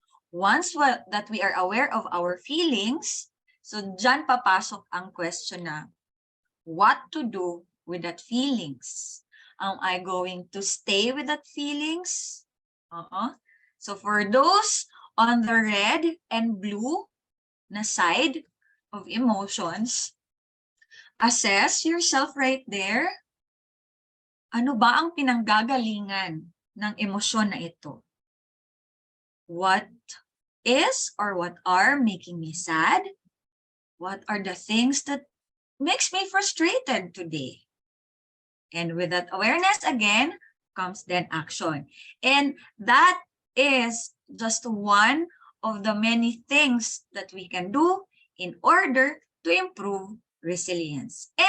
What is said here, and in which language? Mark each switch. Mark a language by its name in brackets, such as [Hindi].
[English] Once that we are aware of our feelings, [Filipino] so dyan papasok ang question na, [English] what to do with that feelings? Am I going to stay with that feelings? So for those on the red and blue na side of emotions, assess yourself right there. [Filipino] Ano ba ang pinanggagalingan ng emosyon na ito? [English] What is or what are making me sad? What are the things that makes me frustrated today? And with that awareness again comes then action. And that is just one of the many things that we can do in order to improve resilience.